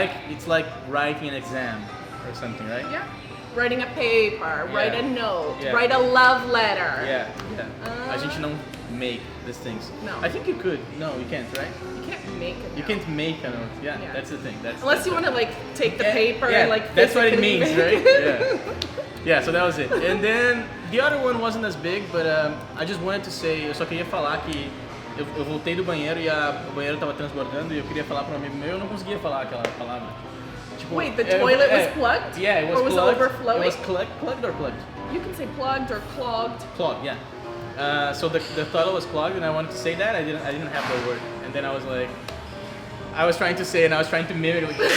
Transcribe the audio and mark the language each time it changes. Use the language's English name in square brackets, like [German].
[English] It's like writing an exam or something, right? Yeah. Writing a paper, write a note, write a love letter. [Portuguese] A gente não [English] make these things. No. I think you could. No, you can't, right? You can't make a note. You can't make a note. Yeah. That's the thing. Unless you want to like take the paper and like that's what it physically means, right? Yeah, so that was it. And then the other one wasn't as big, but I just wanted to say, [Portuguese] eu só queria falar que eu voltei do banheiro e o banheiro tava transbordando e eu queria falar para um amigo meu e eu não conseguia falar aquela palavra. Tipo, [English] wait, the toilet was plugged? Yeah, it was plugged. Or was it overflowing? It was plugged or plugged? You can say plugged or clogged. Clogged, yeah. So the toilet was clogged and I wanted to say that, I didn't have the word. And then I was like, I was trying to say it and I was trying to mimic it.